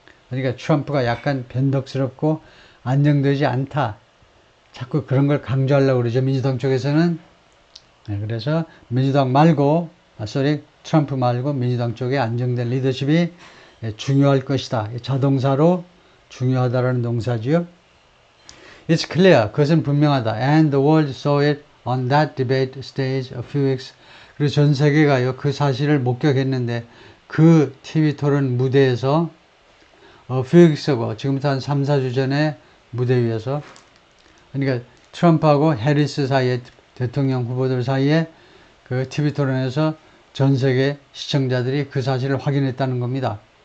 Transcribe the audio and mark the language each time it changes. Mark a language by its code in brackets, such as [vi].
[ko] 그러니까 트럼프가 약간 변덕스럽고 안정되지 않다. 자꾸 그런 걸 강조하려고 그러죠. 민주당 쪽에서는. 네, 그래서 민주당 말고, 트럼프 말고 민주당 쪽에 안정된 리더십이 중요할 것이다. 자동사로 중요하다라는 동사지요. [en] It's clear. [ko] 그것은 분명하다. [en] And the world saw it on that debate stage a few weeks. [ko] 그리고 전 세계가요, 그 사실을 목격했는데, 그 TV 토론 무대에서, [en] few weeks ago, [ko] 지금부터 한 3, 4주 전에 무대 위에서, 그러니까 트럼프하고 해리스 사이에, 대통령 후보들 사이에 그 TV 토론에서 전 세계 시청자들이 그 사실을 확인했다는 겁니다.